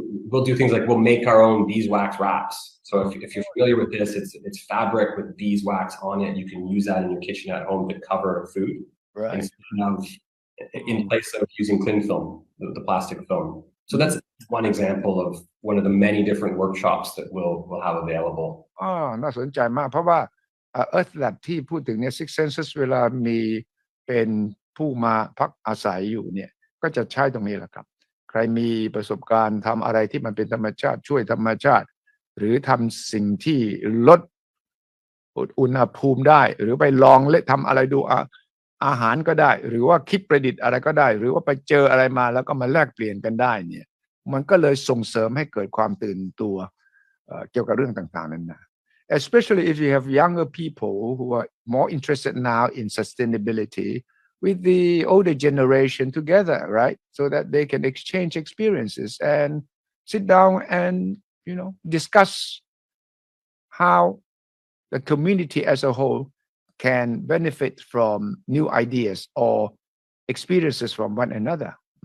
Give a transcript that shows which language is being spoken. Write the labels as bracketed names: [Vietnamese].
[English] We'll do things like we'll make our own beeswax wraps. So if you're familiar with this, it's fabric with beeswax on it. You can use that in your kitchen at home to cover food, Right. instead of in place of using cling film, the plastic film. So that's one example of one of the many different workshops that we'll have available. [Thai] น่าสนใจมากเพราะว่าEarth Lab ที่พูดถึงเนี่ย Six Senses เวลามีเป็นผู้มาพักอาศัยอยู่เนี่ยก็จะใช้ตรงนี้แหละครับใครมีประสบการณ์ทำอะไรที่มันเป็นธรรมชาติช่วยธรรมชาติหรือทำสิ่งที่ลด อุณหภูมิได้หรือไปลองทำอะไรดูอาหารก็ได้หรือว่าคิดประดิษฐ์อะไรก็ได้หรือว่าไปเจออะไรมาแล้วก็มาแลกเปลี่ยนกันได้เนี่ยมันก็เลยส่งเสริมให้เกิดความตื่นตัวเกี่ยวกับเรื่องต่างๆนั้นนะ [English] especially if you have younger people who are more interested now in sustainability with the older generation together, right? So that they can exchange experiences and sit down and, discuss how the community as a whole can benefit from new ideas or experiences from one another.